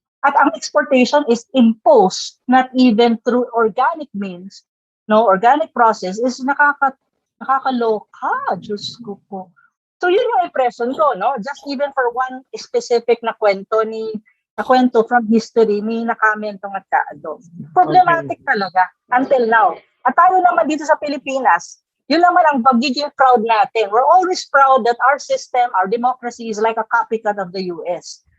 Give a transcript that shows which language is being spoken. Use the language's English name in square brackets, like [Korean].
[Filipino] At ang [English] exportation is imposed not even through organic means, no, organic process is [Filipino] nakakaloka, Diyos ko po. [English] So yun yung impression ko, no? Just even for one specific na kwento from history ni Mentong at Kaado. Problematic [Filipino] talaga [English] until now. [Filipino] At tayo naman dito sa Pilipinas, yun naman ang pagiging proud natin. [English] We're always proud that our system, our democracy is like a copycat of the US.